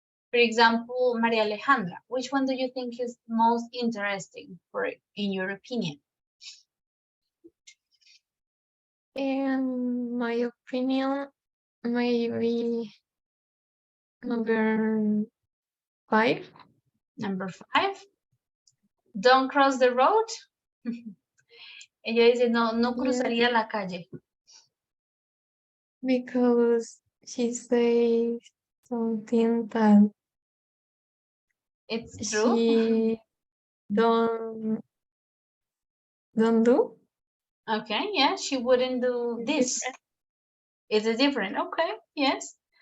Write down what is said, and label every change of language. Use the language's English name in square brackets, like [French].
[English] For example, Maria Alejandra, which one do you think is most interesting in your opinion? In my opinion, maybe number 5. Number 5. Don't cross the road. [Spanish] Ella dice, no cruzaría la calle. [English] Because she says something that It's true. she don't do. Okay, yeah, she wouldn't do this. It's different. Okay, yes.